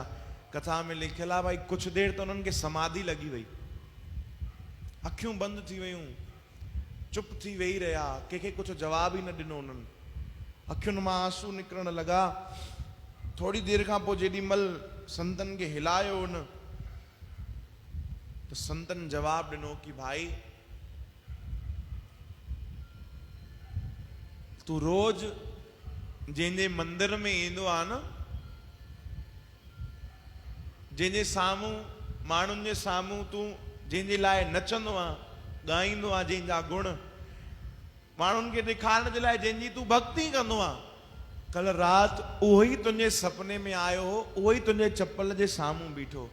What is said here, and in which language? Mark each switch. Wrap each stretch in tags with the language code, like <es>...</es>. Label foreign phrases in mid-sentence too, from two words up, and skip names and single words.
<sd>कथा में लिखियलु आहे भाई कुझु देरि त उन्हनि खे समाधि लॻी वई, अखियूं बंदि थी वयूं, चुप थी वेही रहिया, कंहिंखे कुझु जवाब ई न ॾिनो। उन्हनि अखियुनि मां आंसू निकिरण लॻा। थोरी देरि खां पोइ जेॾीमहिल संतनि खे हिलायो उन, त संतनि जवाब ॾिनो कि भाई तू रोज जंहिंजे मंदिर में ईंदो आहे न, जंहिंजे साम्हूं माण्हुनि जे साम्हूं तूं जंहिंजे लाइ नचंदो आहे, ॻाईंदो आहे, जंहिंजा गुण माण्हुनि खे ॾेखारण जे लाइ जंहिंजी तूं भक्ति कंदो आहे, कल्ह राति उहो ई तुंहिंजे सपने में आयो हो, उहो ई तुंहिंजे चप्पल जे साम्हूं बीठो।</sd>